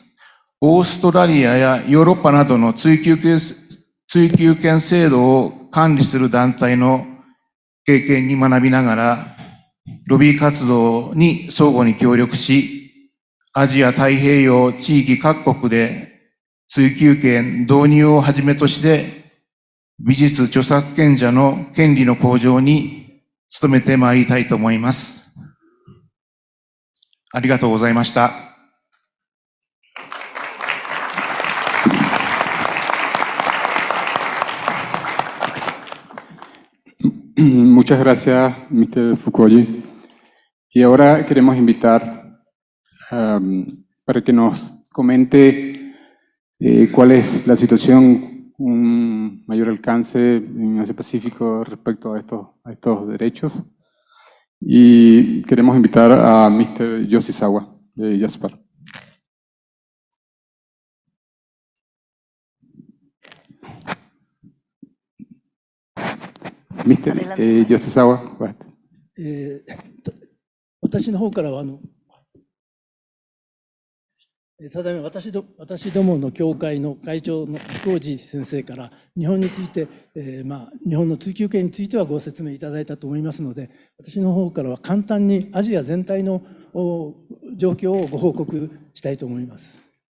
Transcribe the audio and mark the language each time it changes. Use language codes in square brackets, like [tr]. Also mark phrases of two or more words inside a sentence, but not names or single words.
[ja] オーストラリアやヨーロッパなどの追求権制度を管理する団体の経験に学びながら、ロビー活動に相互に協力し、アジア太平洋地域各国で追求権導入をはじめとして、美術著作権者の権利の向上に努めてまいりたいと思います。ありがとうございました。 [es] Muchas gracias, Mr. Foucault. Y ahora queremos invitar para que nos comente cuál es la situación, un mayor alcance en Asia Pacífico respecto a estos derechos. Y queremos invitar a Mr. Cisac de Jasper. Mr. Cisac. [ja] 私の方からはただいま私どもの協会の会長の彦次先生から日本について、日本の追求権についてはご説明いただいたと思いますので、私の方からは簡単にアジア全体の状況をご報告したいと思います。